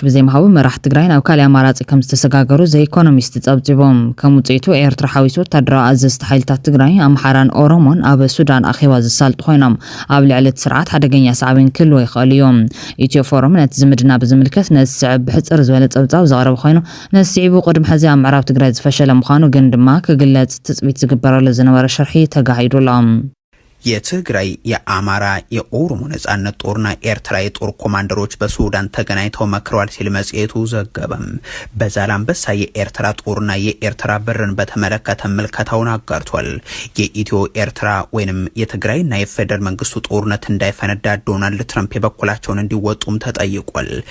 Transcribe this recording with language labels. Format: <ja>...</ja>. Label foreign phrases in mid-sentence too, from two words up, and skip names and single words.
<ti>ብዘይምሃቡ መራሕቲ ትግራይ ናብ ካልእ ኣማራፂ ከም ዝተሰጋገሩ ዘኢኮኖሚስት ጸብጺቦም ከም ውፅኢቱ ኤርትራ ሓዊሱ ወታደራዊ ኣዘዝቲ ሓይልታት ትግራይ ኣምሓራን ኦሮሞን ኣብ ሱዳን ኣኺባ ዝሳልጡ ኮይኖም ኣብ ልዕሊ እቲ ስርዓት ሓደገኛ ሳዕቤን ክህልዎ ይኽእል እዮም ኢትዮ ፎረም ነቲ ዝምድና ብዝምልከት ነዚ ስዕብ ብሕፅር ዝበለ ጸብጻብ ዘቕረበ ኮይኑ ነዚ ስዒቡ ቅድሚ ሕዚ ኣብ ምዕራብ ትግራይ ዝፈሸለ ምዃኑ ግን ድማ ክግለጽ ትፅቢት ዝግበረሉ ዝነበረ ሽርሒ ተጋሂዱሎም</ti> <am>የትግራይ የአማራ የኦሮሞ ነጻነት ጦርና ኤርትራ የጦር ኮማንደሮች በሱዳን ተገናኝተው መክረዋል ሲል መጽሔቱ ዘገበም በዛላምበሳ የኤርትራ ጦርና የኤርትራ ብርን በተመለከተ ምልከታውን አጋርቷል የኢትዮ ኤርትራ ወይንም የትግራይና የፌደራል መንግስቱ ጦርነት እንዳይፈነዳ ዶናልድ ትራምፕ የበኩላቸውን እንዲወጡም ተጠይቋል</am>